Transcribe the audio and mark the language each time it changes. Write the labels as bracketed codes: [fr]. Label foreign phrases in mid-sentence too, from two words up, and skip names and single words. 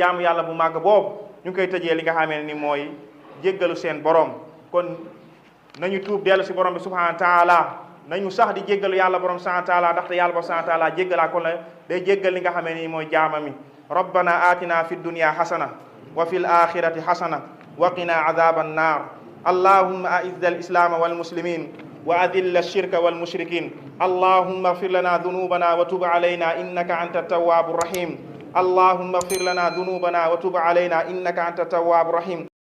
[wo] jaamu yàlla bu màgg boobu ñu ngi koy tëjee li nga xam ne ni mooy jéggalu seen borom kon nañu tuub dellu si borom bi subhanahu wa taala nañu sax di jéggalu yàlla borom subhanahu wa taala ndaxte yàlla borom subhanahu wa taala jéggalaa kon la day jéggal li nga xam ne ni mooy jaamami [ar] ربنا آتنا في الدنيا حسنة وفي الآخرة حسنة وقنا عذاب النار اللهم أعز الإسلام والمسلمين وأذل الشرك والمشركين اللهم اغفر لنا ذنوبنا وتب علينا إنك أنت التواب الرحيم اللهم اغفر لنا ذنوبنا وتب علينا إنك أنت التواب الرحيم